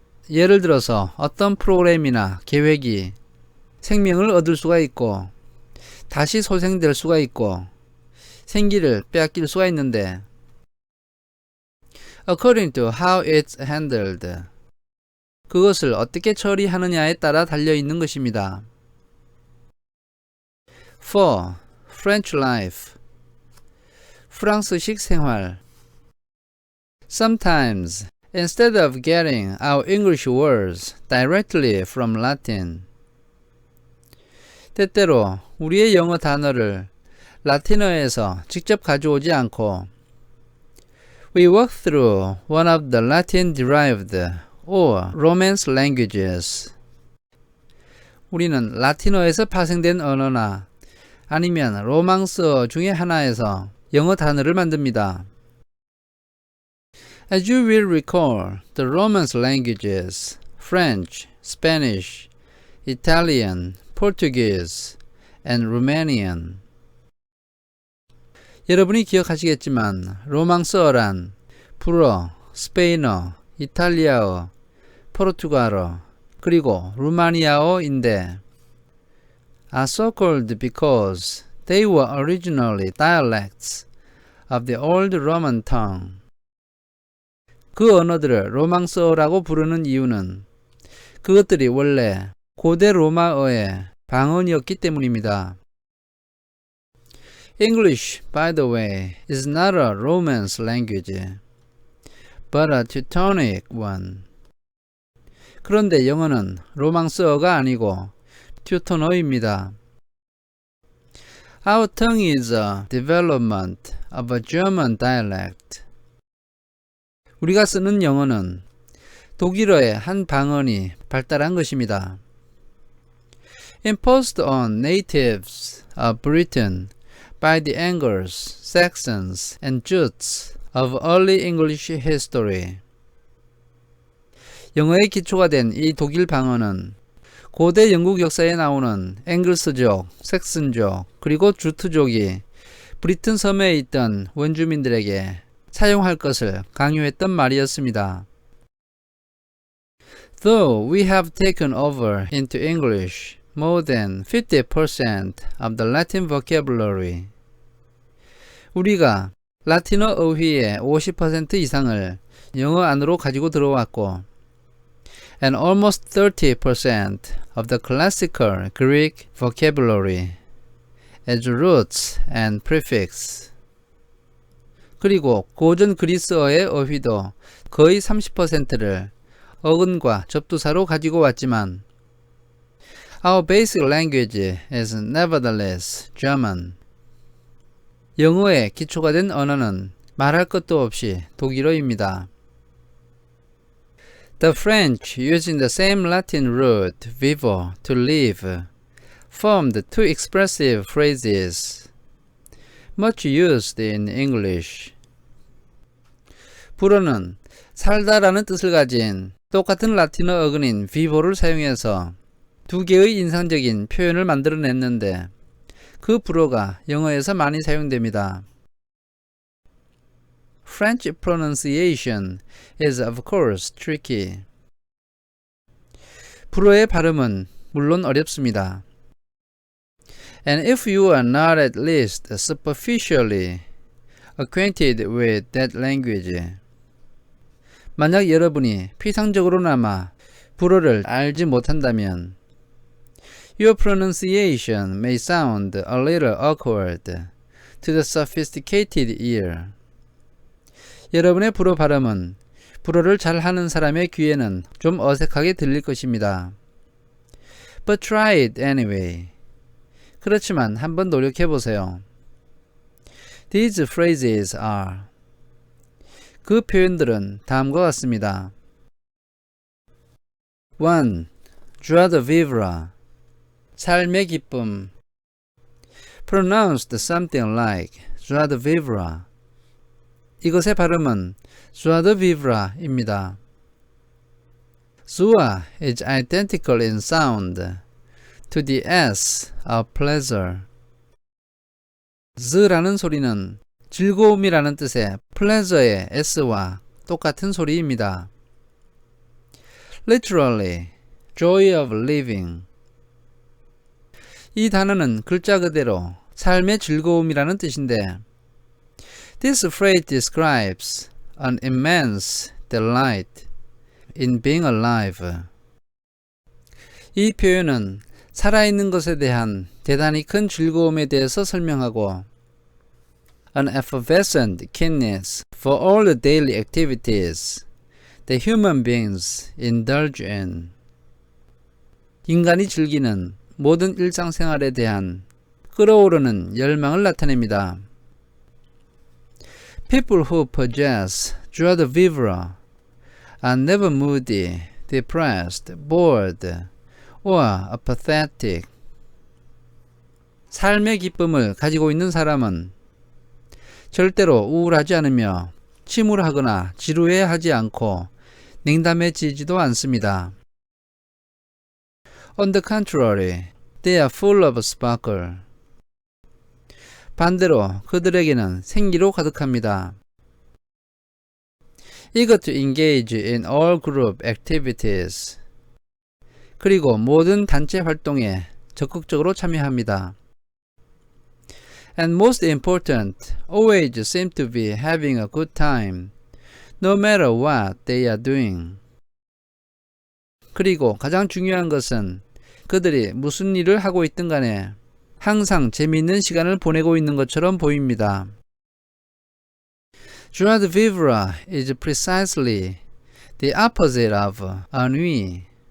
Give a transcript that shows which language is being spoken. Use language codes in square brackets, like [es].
[ko] 예를 들어서 어떤 프로그램이나 계획이 생명을 얻을 수가 있고 다시 소생될 수가 있고 생기를 빼앗길 수가 있는데 [en] according to how it's handled, [ko] 그것을 어떻게 처리하느냐에 따라 달려있는 것입니다. [en] 4. French life, [ko] 프랑스식 생활. [en] Sometimes, instead of getting our English words directly from Latin, [ko] 때때로 우리의 영어 단어를 라틴어에서 직접 가져오지 않고 [en] we work through one of the Latin-derived or Romance languages. [ko] 우리는 라틴어에서 파생된 언어나 아니면 로망스어 중에 하나에서 영어 단어를 만듭니다. [en] As you will recall, the Romance languages, French, Spanish, Italian, Portuguese, and Romanian. [ko] 여러분이 기억하시겠지만 로망스어란 불어, 스페인어, 이탈리아어, 포르투갈어, 그리고 루마니아어인데 [en] are so called because they were originally dialects of the old Roman tongue. [ko] 그 언어들을 로망스어라고 부르는 이유는 그것들이 원래 고대 로마어의 방언이었기 때문입니다. [en] English, by the way, is not a Romance language, but a Teutonic one. [ko] 그런데 영어는 로망스어가 아니고 튜토너입니다. [en] Our tongue is a development of a German dialect. [ko] 우리가 쓰는 영어는 독일어의 한 방언이 발달한 것입니다. [en] Imposed on natives of Britain by the Angles, Saxons, and Jutes of early English history. [ko] 영어의 기초가 된 이 독일 방언은 고대 영국 역사에 나오는 앵글스족, 섹슨족, 그리고 주트족이 브리튼 섬에 있던 원주민들에게 사용할 것을 강요했던 말이었습니다. [en] Though we have taken over into English more than 50% of the Latin vocabulary, [ko] 우리가 라틴어 어휘의 50% 이상을 영어 안으로 가지고 들어왔고 [en] and almost 30% of the classical Greek vocabulary as roots and prefix. [ko] 그리고 고전 그리스어의 어휘도 거의 30%를 어근과 접두사로 가지고 왔지만 [en] our basic language is nevertheless German. [ko] 영어의 기초가 된 언어는 말할 것도 없이 독일어입니다. [en] The French, using the same Latin root vivo to live, formed two expressive phrases, much used in English. [ko] 불어는 살다라는 뜻을 가진 똑같은 라틴어 어근인 vivo를 사용해서 두 개의 인상적인 표현을 만들어냈는데 그 불어가 영어에서 많이 사용됩니다. [en] French pronunciation is of course tricky. [ko] 불어의 발음은 물론 어렵습니다. [en] And if you are not at least superficially acquainted with that language, [ko] 만약 여러분이 피상적으로나마 불어를 알지 못한다면 [en] your pronunciation may sound a little awkward to the sophisticated ear. [ko] 여러분의 불어 발음은 불어를 잘하는 사람의 귀에는 좀 어색하게 들릴 것입니다. [en] But try it anyway. [ko] 그렇지만 한번 노력해보세요. [en] These phrases are. [ko] 그 표현들은 다음과 같습니다. 1. joie de vivre, 삶의 기쁨. [en] pronounced something like joie de vivre. [ko] 이것의 발음은 joie de vivre입니다. [en] joie is identical in sound to the S of pleasure. [ko] z라는 소리는 즐거움이라는 뜻의 pleasure의 S와 똑같은 소리입니다. [en] literally, joy of living. [ko] 이 단어는 글자 그대로 삶의 즐거움이라는 뜻인데 [en] This phrase describes an immense delight in being alive. [ko] 이 표현은 살아있는 것에 대한 대단히 큰 즐거움에 대해서 설명하고 [en] an effervescent keenness for all the daily activities that human beings indulge in. [ko] 인간이 즐기는 모든 일상생활에 대한 끓어오르는 열망을 나타냅니다. [en] People who possess joie de vivre are never moody, depressed, bored, or apathetic. [ko] 삶의 기쁨을 가지고 있는 사람은 절대로 우울하지 않으며 침울하거나 지루해하지 않고 냉담해지지도 않습니다. [en] On the contrary, they are full of sparkle. [ko] 반대로 그들에게는 생기로 가득합니다. [en] Eager to engage in all group activities. [ko] 그리고 모든 단체 활동에 적극적으로 참여합니다. [en] And most important, always seem to be having a good time, no matter what they are doing. [ko] 그리고 가장 중요한 것은 그들이 무슨 일을 하고 있든 간에 항상 재미있는 시간을 보내고 있는 것처럼 보입니다. [en] Joie de vivre is precisely the opposite of ennui.